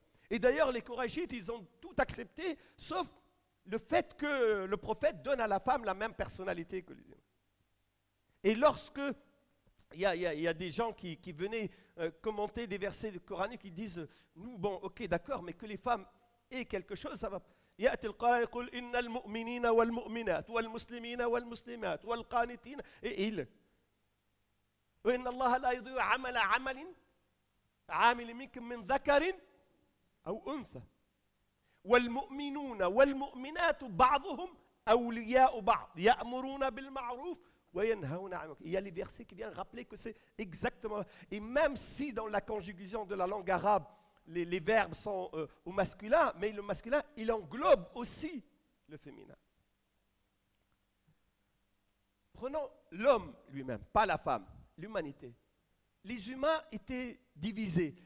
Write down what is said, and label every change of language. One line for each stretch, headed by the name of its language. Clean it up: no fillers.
French: Et d'ailleurs, les Korachites, ils ont tout accepté, sauf le fait que le prophète donne à la femme la même personnalité que les hommes. Et lorsque il y a des gens qui venaient commenter des versets coraniques, qui disent, nous, bon, ok, d'accord, mais que les femmes aient quelque chose, ça va.
Arabic: يأتي القرآن يقول إن المؤمنين والمؤمنات والمسلمين والمسلمات والقانتين إيه وإن الله لا يضيع عمل عامل منكم من ذكر أو أنثى والمؤمنون والمؤمنات بعضهم أولياء بعض يأمرون بالمعروف وينهون عن المنكر.
French: Il y a les versets qui viennent rappeler que c'est exactement. Et même si dans la conjugaison de la langue arabe, les verbes sont au masculin, mais le masculin, il englobe aussi le féminin. Prenons l'homme lui-même, pas la femme, l'humanité. Les humains étaient divisés.